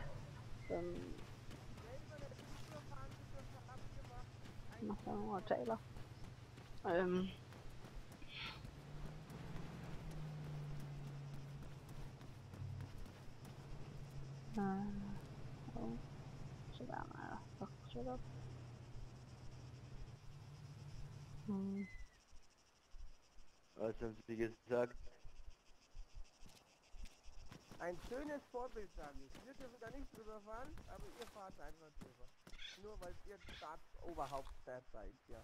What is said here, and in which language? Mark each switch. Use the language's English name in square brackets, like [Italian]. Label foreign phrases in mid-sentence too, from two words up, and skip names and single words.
[Danish] Nå, der er nogen, der taler. Så der er [English] shut up. [German] Was haben Sie gesagt? Ein schönes Vorbild, sage ich. Wir dürfen da nicht drüber fahren, aber ihr fahrt einfach drüber. Nur weil ihr Staatsoberhaupt seid, ja.